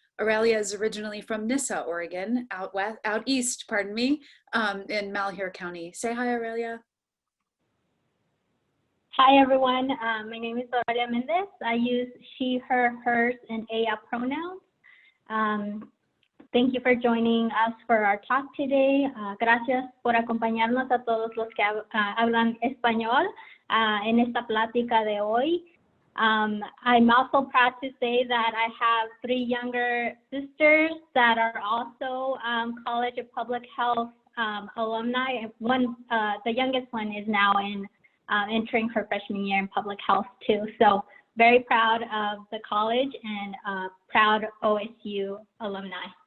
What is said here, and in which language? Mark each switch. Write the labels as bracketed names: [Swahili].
[English] Aurelia is originally from Nissa, Oregon, out east, pardon me, in Malheur County. Say hi, Aurelia. Hi, everyone. My name is Aurelia Mendez. I use she, her, hers, and ella pronouns. Thank you for joining us for our talk today. [Spanish] Gracias por acompañarnos a todos los que hablan español en esta plática de hoy. [English] I'm also proud to say that I have three younger sisters that are also College of Public Health alumni. The youngest one is now entering her freshman year in public health too. So very proud of the college and proud OSU alumni.